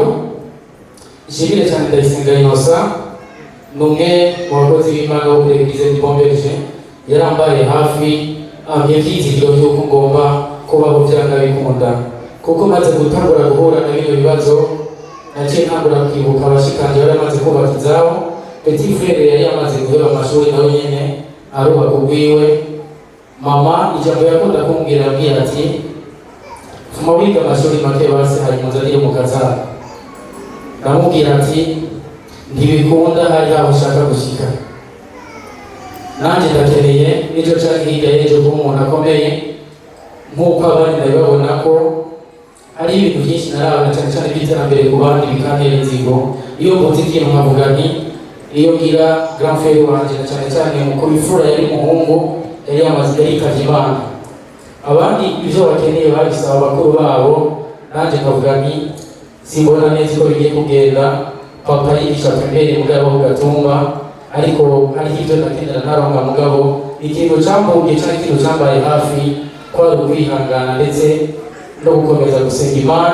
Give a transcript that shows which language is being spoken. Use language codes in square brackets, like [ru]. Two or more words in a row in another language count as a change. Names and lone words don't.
[rn] Ishimire cyane Ndayisenga Innocent, n'umwe mu bakozi b'Imana bo kuri Eglise du Bon Berger, yarambaye hafi amye ibyizigiro by'uko ngomba kubaho byanga bikunda, kuko maze gutangura guhura na bino bibazo naciye ntangura kwibuka abashikanje bari bamaze kubaka izabo. [fr] Petit frère [rn] yari yamaze guheba amashuri nawe nyene arubaka ubwiwe. Mama ijambo yakunda kumbwira yabwira ati fuma wiga amashuri make basi hari muzanire mu kazana. Ndamubwira ati ntibikunda hari aho ushaka gushika, nanjye ndakeneye n'icyo canke hirya y'ejo kuba umuntu akomeye nk'uko abandi ndabibabona ko hari ibintu byinshi narabona cyane cyane by'iterambere ku bandi bikantera inzigo. Iyo mvuze ikintu nkavuga nti iyo ngira [fr] grand frère [rn] wanje na cyane cyane mukuru w'imfura yari umuhungu yari yamaze yitavye Imana, abandi ibyo bakeneye babisaba bakuru babo, nanjye nkavuga nti simbona neza ko bigiye kugenda. Papa yigisha primaire mugabo Gatumba, ariko hari ibyo nakenera ntaronka mugabo ikintu cyambuye cyane ikintu cyambaye hafi kwari ukwihangana ndetse no gukomeza gusenga Imana.